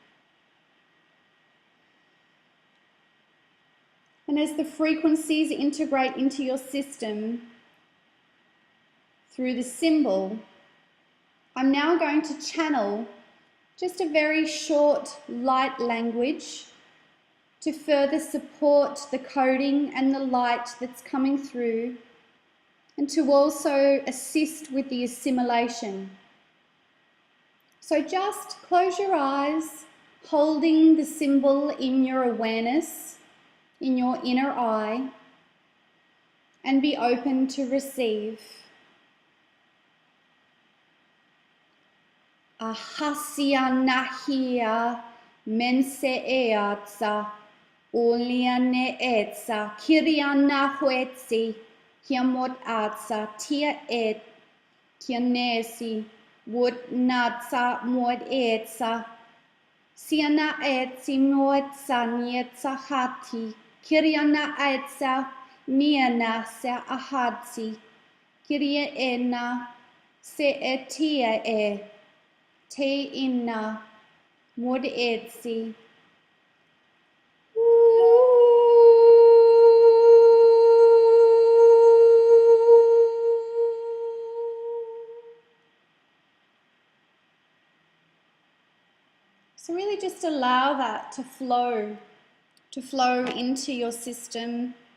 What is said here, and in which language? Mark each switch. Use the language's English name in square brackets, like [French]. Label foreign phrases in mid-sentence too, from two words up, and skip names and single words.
[English] And as the frequencies integrate into your system through the symbol, I'm now going to channel just a very short light language to further support the coding and the light that's coming through, and to also assist with the assimilation. So just close your eyes, holding the symbol in your awareness, in your inner eye, and be open to receive. Ahasia nahia menseeatsa uliane etsa kiriana huetsi kiamot atsa tia et kianesi would natsa mod etsa siana etsi moetsa nietsa hati kiriana etsa niana se ahatsi kiria ena se etia e te inna mod etsi. So really just allow that to flow into your system.